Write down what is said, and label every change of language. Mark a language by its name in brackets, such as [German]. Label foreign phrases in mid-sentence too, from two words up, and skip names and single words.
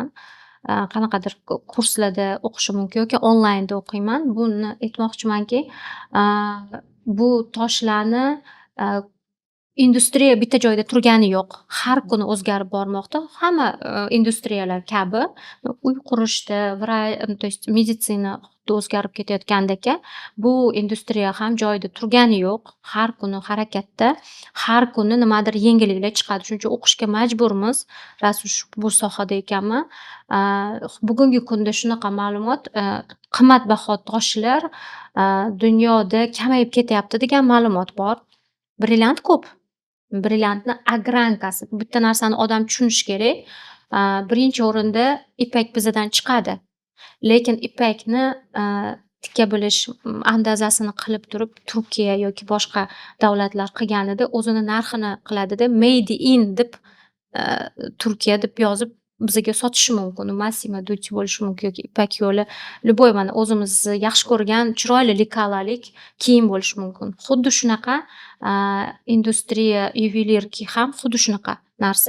[Uzbek] Qanaqadir kurslarda o'qishim mumkin yoki onlaynda o'qiyman. Buni aytmoqchimanki, bu toshlarni industriya bitta joyda turgani yo'q. Har kuni o'zgarib bormoqda. Hamma industriyalar kabi uy qurishda, [Russian] то есть [Uzbek] meditsina o'zgarib ketayotgandek, bu industriya ham joyida turgani yo'q. Har kuni harakatda, har kuni nimadir yengilliklar chiqadi. Shuning uchun o'qishga majburmiz. Rasul bu sohada ekanman. Bugungi kunda shunaqa ma'lumot, qimmatbaho toshlar dunyoda kamayib ketyapti degan ma'lumot bor. Brilliant ko'p. Brilliantni ogrankasi. Bitta narsani odam tushunishi kerak. Birinchi o'rinda ipak bizadan chiqadi. Lekin ipakni tika bilish andazasini qilib turib Turkiya yoki boshqa davlatlar qilganida o'zini narxini qiladida [English] made in [Uzbek] deb Turkiya deb yozib bizga sotishi mumkin. Massimo Dutti bo'lishi mumkin yoki Ipak yo'li, любой mana o'zimiz yaxshi ko'rgan chiroyli likalalik kiyim bo'lishi mumkin. Xuddi shunaqa industriya, yuvelirki ham xuddi shunaqa narsa.